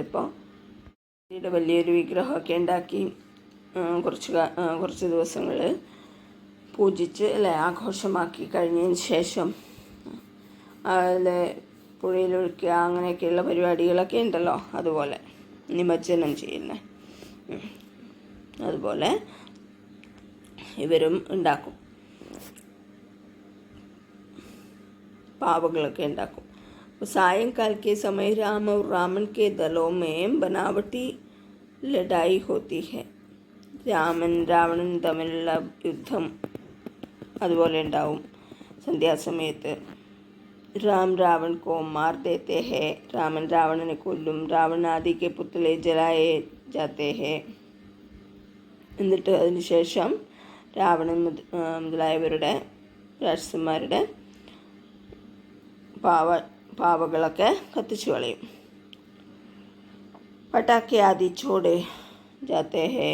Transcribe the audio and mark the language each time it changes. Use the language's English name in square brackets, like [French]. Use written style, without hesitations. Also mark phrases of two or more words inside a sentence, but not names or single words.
[Malayalam] ഇപ്പോൾ വലിയൊരു വിഗ്രഹമൊക്കെ ഉണ്ടാക്കി കുറച്ച് ദിവസങ്ങൾ പൂജിച്ച്, അല്ലെ, ആഘോഷമാക്കി കഴിഞ്ഞതിന് ശേഷം അതിൽ പുഴയിലൊഴിക്കുക അങ്ങനെയൊക്കെയുള്ള പരിപാടികളൊക്കെ ഉണ്ടല്ലോ, അതുപോലെ നിമജ്ജനം ചെയ്യുന്നത്, അതുപോലെ ഇവരും ഉണ്ടാക്കും, പാവകളൊക്കെ ഉണ്ടാക്കും. [Hindi] सायंकाल के समय राम और रावण के दलों में बनावटी लड़ाई होती है. [Malayalam] രാവണൻ തമ്മിലുള്ള യുദ്ധം അതുപോലെ ഉണ്ടാവും സന്ധ്യാസമയത്ത്. [Hindi] राम रावण को मार देते हैं. [Malayalam] രാമൻ രാവണനെ കൊല്ലും. [Hindi] रावण आदि के पुतले जलाए जाते हैं. [Malayalam] എന്നിട്ട് അതിനുശേഷം രാവണൻ മുതലായവരുടെ രാക്ഷസന്മാരുടെ പാവകളൊക്കെ കത്തിച്ചു കളയും. [Hindi] पटाखे आदि छोड़े जाते हैं.